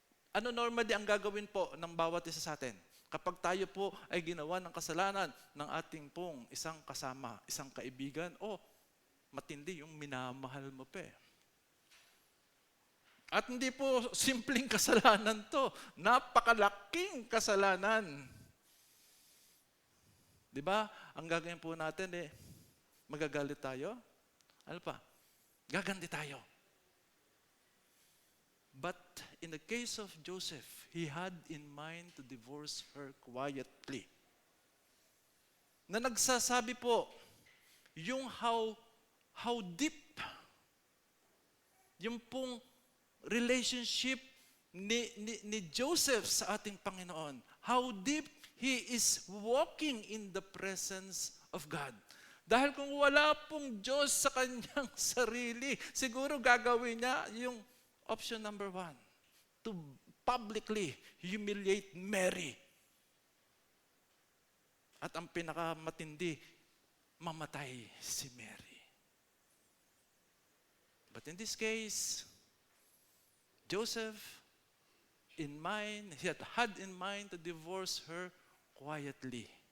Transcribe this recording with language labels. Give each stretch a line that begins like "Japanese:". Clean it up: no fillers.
Filipino: Ano normally ang gagawin po ng bawat isa sa atin? Kapag tayo po ay ginawa ng kasalanan ng ating pong isang kasama, isang kaibigan, matindi yung minamahal mo pa eh. At hindi po simpleng kasalanan to. Napakalaking kasalanan. Di ba? Ang gagawin po natin magagalit tayo. Ano pa? Gaganti tayo.
English: But in the case of Joseph, he had in mind to divorce her quietly.
Filipino: Na nagsasabi po, yung
English: how deep,
Filipino: yung pong relationship ni Joseph sa ating Panginoon.
English: How deep he is walking in the presence of God.
Filipino: Dahil kung wala pong Diyos sa kanyang sarili, siguro gagawin niya yung option number 1,
English: to publicly humiliate Mary.
Filipino: At ang pinakamatindi, mamatay si Mary.
English: But in this case, Joseph, he had in mind to divorce her quietly.